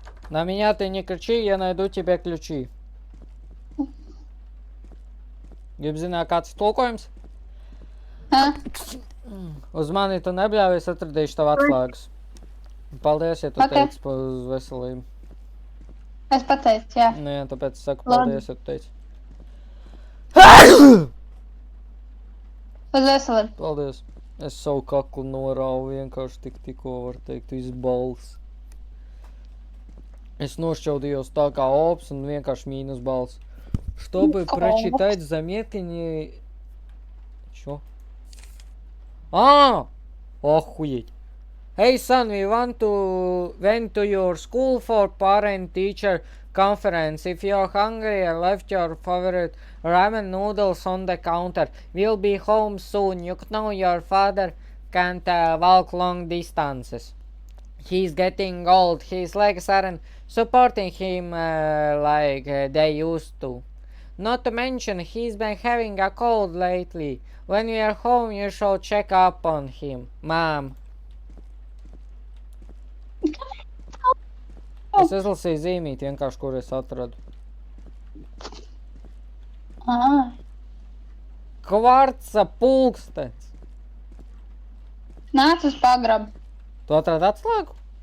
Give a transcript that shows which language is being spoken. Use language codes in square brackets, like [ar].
[ru] На меня ты не кричи, я найду тебе ключи. [lv] Gribu zināt, kāds ir tulkojums? Uz mani tu nebļāvi, es atradīšu tavu atslēgas. Paldies, ja tu teici uz veselību. Es pateicu, jā. Nu jā, tāpēc es saku paldies, ja tu teici. Uz veselību. Paldies. Es savu kaklu norāvu vienkārši tikko, var teikt, visu balss. Es nošķaudījos tā kā ops un vienkārši mīnus balss. [ru] Чтобы прочитать заметки... Чё? Охуеть. [en] Hey son, we went to your school for parent-teacher conference. If you're hungry, I left your favorite ramen noodles on the counter. We'll be home soon. You know your father can't walk long distances. He's getting old. His legs aren't supporting him like they used to. Not to mention, he's been having a cold lately. When we are home, you should check up on him, Mom. [lv] Es izlasīju zīmīti, vienkārši, kur es atradu. Kvarca pulkstens. Nāc uz pagrabu. Tu atradi atslēgu?